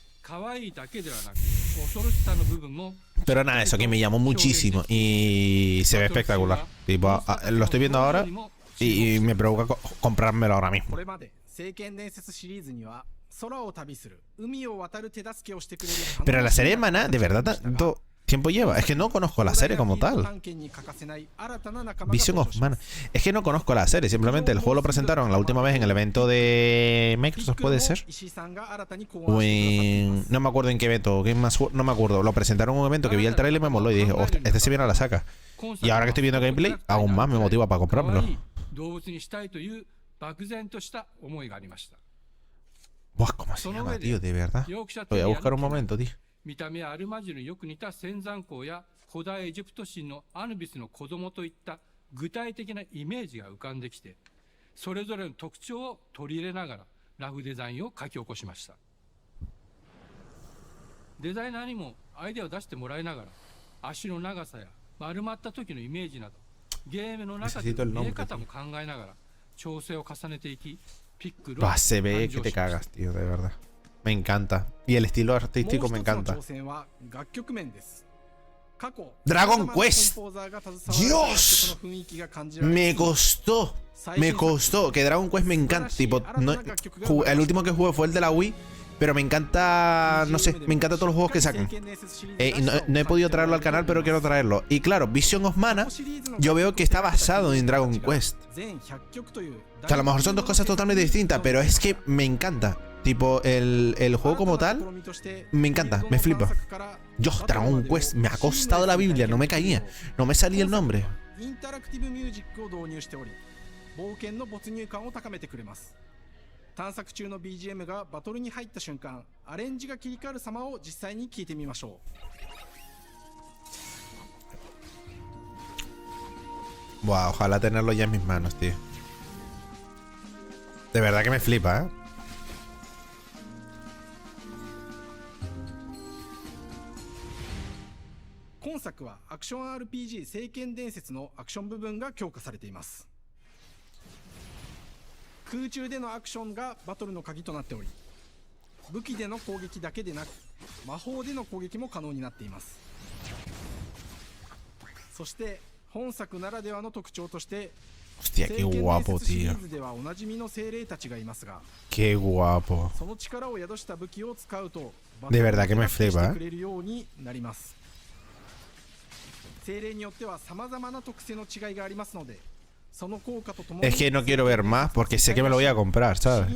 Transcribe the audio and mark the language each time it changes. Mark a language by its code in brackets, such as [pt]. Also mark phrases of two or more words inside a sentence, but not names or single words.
[es] Pero nada, eso que me llamó muchísimo y se ve espectacular. Tipo, lo estoy viendo ahora y me provoca comprármelo ahora mismo. Pero la serie de Maná, de verdad, tanto tiempo lleva. Es que no conozco la serie como tal. Vision of Mana. Es que no conozco la serie. Simplemente el juego lo presentaron la última vez en el evento de Microsoft, puede ser. O en... No me acuerdo en qué evento. No me acuerdo. Lo presentaron en un evento que vi el trailer y me moló. Y dije, hostia, este se viene a la saca. Y ahora que estoy viendo gameplay, aún más me motiva para comprármelo. Buah, ¿cómo se llama, tío? De verdad. Voy a buscar un momento, tío. [ja] 見た目はアルマジルによく似た仙山港や古代エジプト神のアヌビスの子供といった具体的なイメージが浮かんできて、それぞれの特徴を取り入れながらラフデザインを書き起こしました。デザイナーにもアイデアを出してもらいながら、足の長さや丸まった時のイメージなど、ゲームの中で見え方も考えながら調整を重ねていき、ピックルを誕生しました。 [es] Se ve que te cagas, tío, de verdad. Me encanta. Y el estilo artístico me encanta. Dragon Quest. Dios. Me costó. Me costó. Que Dragon Quest me encanta. Tipo, no, el último que jugué fue el de la Wii. Pero me encanta, no sé, me encantan todos los juegos que sacan. No he podido traerlo al canal, pero quiero traerlo. Y claro, Vision of Mana, yo veo que está basado en Dragon Quest. Que a lo mejor son dos cosas totalmente distintas, pero es que me encanta. Tipo, el juego como tal, me encanta, me flipa. Yo, Dragon Quest, me ha costado la Biblia, no me caía. No me salía el nombre. [ja] 探索中の BGM がバトルに入った瞬間、アレンジが切り替わる様を実際に聞いてみましょ [es] う。Wow, ojalá tenerlo ya en mis manos, tío. De verdad que me flipa, ¿eh? [ja] 今作はアクション RPG 聖剣伝説のアクション部分が強化されています。空中でのアクションがバトルの鍵となっており、武器での攻撃だけでなく魔法での攻撃も可能になっています。そして本作ならではの特徴として、 [es] Hostia, qué guapo, tío. Qué guapo. De verdad que me flipa, ¿eh? Es que no quiero ver más porque sé que me lo voy a comprar, ¿sabes?